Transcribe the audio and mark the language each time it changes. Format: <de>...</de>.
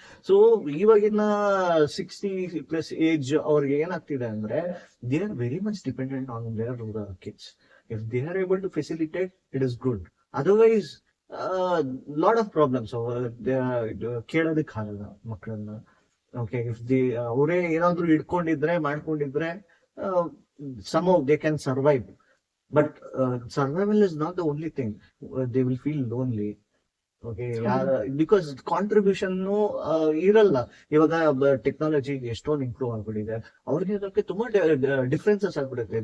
<en>so</en> <kn>ಇವಾಗಿನ 60+ age ಅವ್ರಿಗೆ ಏನಾಗ್ತಿದೆ ಅಂದ್ರೆ</kn> <en>They are very much dependent on their kids. If they are able to facilitate, it is good. Otherwise lot of problems</en> <kn>ಕೇಳೋದಕ್ಕೆ ಆಗಲ್ಲ ಮಕ್ಕಳನ್ನ.</kn> <en>okay, if the</en> <kn>ಅವರೇ ಏನಾದ್ರು ಇಟ್ಕೊಂಡಿದ್ರೆ ಮಾಡ್ಕೊಂಡಿದ್ರೆ</kn> <en>somehow they can survive. But survival is not the only thing. They will feel lonely. Okay, because contribution ಇರಲ್ಲ.</en> <kn>ಇವಾಗ technology ಎಷ್ಟೊಂದು improve ಆಗ್ಬಿಟ್ಟಿದೆ, ಅವ್ರಿಗೆ ಅದಕ್ಕೆ ತುಂಬಾ ಡಿಫ್ರೆನ್ಸಸ್ ಆಗ್ಬಿಡುತ್ತೆ.</kn>